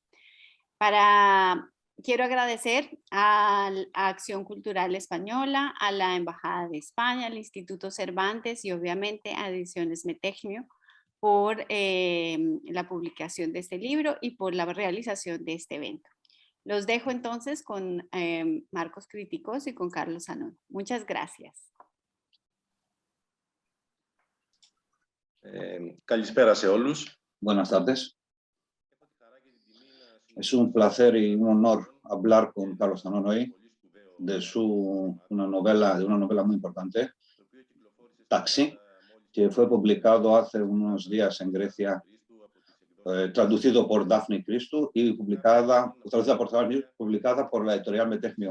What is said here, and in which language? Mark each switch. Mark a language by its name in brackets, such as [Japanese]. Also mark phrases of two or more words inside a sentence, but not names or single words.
[Spanish] Quiero agradecer a Acción Cultural Española, a la Embajada de España, al Instituto Cervantes y obviamente a Ediciones Metechnio por la publicación de este libro y por la realización de este evento. Los dejo entonces con Marcos Kritikos y con Carlos Zanón. Muchas gracias. [Greek] Καλησπέρα σε όλους. [Spanish] Buenas tardes. Es un placer y un honor hablar con Carlos Zanón hoy de una novela muy importante, Taxi, que fue publicado hace unos días en Grecia, traducido por Daphne Christou y publicada por la editorial Metechnio.